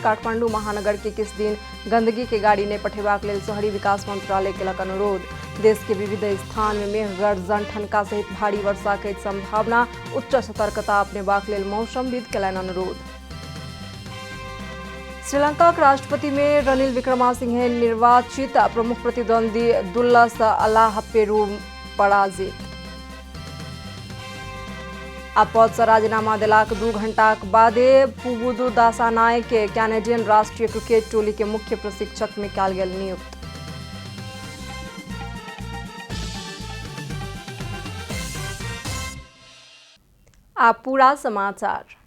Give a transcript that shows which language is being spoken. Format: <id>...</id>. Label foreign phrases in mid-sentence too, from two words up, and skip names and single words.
<mai>काठमांडू महानगर के किस दिन गंदगी के गाड़ी नहीं पठेबाक लेल शहरी विकास मंत्रालय केलक अनुरोध। देश के विविध स्थान में मेघ गर्जन ठनका सहित भारी वर्षा के संभावना। उच्च सतर्कता अपनेबाक लेल मौसमविद केलनि अनुरोध। श्रीलंका के राष्ट्रपति में रनिल विक्रमासिंघे निर्वाचित। प्रमुख प्रतिद्वंदी दुल्लस अलाहपेरू पराजित। आ पद से राजीनामा देलाक 2 घंटाक बादे पुबुदु दासानाय के कैनेडियन राष्ट्रीय क्रिकेट टोली के मुख्य प्रशिक्षक में कयल गेल नियुक्त। आ पूरा समाचार।</mai>